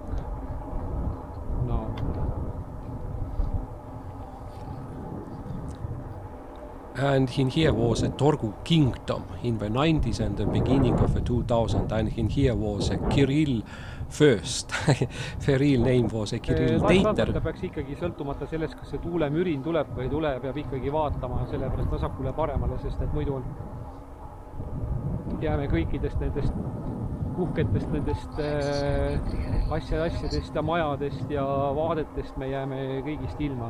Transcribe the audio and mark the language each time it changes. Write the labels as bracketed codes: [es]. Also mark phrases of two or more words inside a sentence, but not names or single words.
[en] No. And in here was a Torgu kingdom in the 90s and the beginning of the 2000s. And in here was a Kirill first. The real name was a Kirill Teiter. [et] Ta peaks ikkagi sõltumata sellest, kas see tuulemürin tuleb või ei tule, peab ikkagi vaatama sellepärast vasakule paremale, sest et muidu jääme kõikidest nendest uhketest nendest asjadest ja majadest ja vaadetest me jääme kõigist ilma.